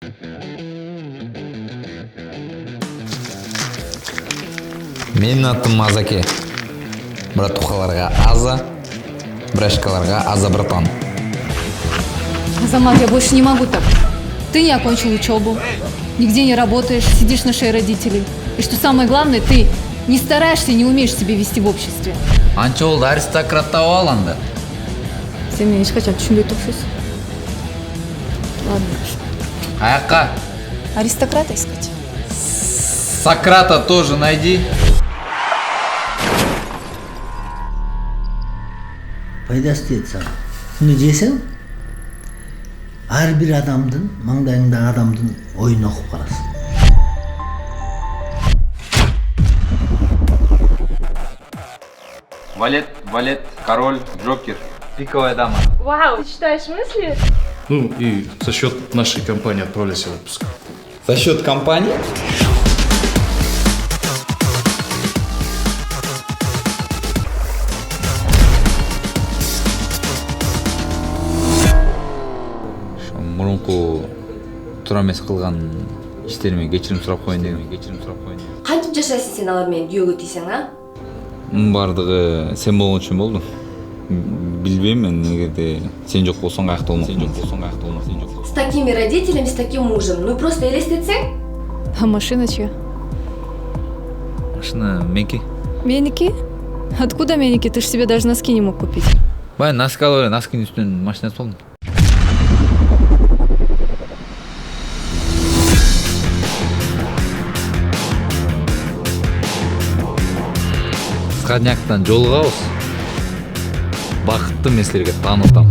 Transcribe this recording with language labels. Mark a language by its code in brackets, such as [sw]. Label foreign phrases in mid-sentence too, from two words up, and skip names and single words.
[ky] Менин атым Азаке. Братухаларга Аза, брашкаларга Аза братан. Азамат, [ru] я больше не могу так. Ты не окончил учебу, нигде не работаешь, сидишь на шее родителей. И что самое главное, ты не стараешься и не умеешь себя вести в обществе. [ky] Анча болду аристократ таап алганда. Сен мени ешкачан түшүнбөй турчусуң. [ru] Ладно. Аяққа. Аристократа искать. Сократа тоже найди. [ky] Пайдасы тиет сага. Күнү жесең, ар бир адамдын, маңдайыңдагы адамдын оюн окуп каласың. [ru] Валет, валет, король, джокер. Пиковая дама. Вау, ты читаешь мысли? Ну и за счет нашей компании отправились в отпуск. За счет компании? [ky] Мурунку туура эмес кылган иштериме кечирим сурап коеюн дегем. Кантип жашайсың сен алар менен күйөөгө тийсең, а? Мунун баардыгы сен болгон үчүн болду. Билбейм мен, эгерде сен жок болсоң каякта болмок. [ru] С такими родителями, с таким мужем, ну просто элестетсең? А машина чья? [ky] Машина меники. Меники? [ru] Откуда меники? Ты ж себе даже носки не мог купить. [ky] Баягы носки алып эле, носкинин үстүнөн машина алып алдым. Скадняктан жолугабыз. Бакыттуу эместерге таанытам.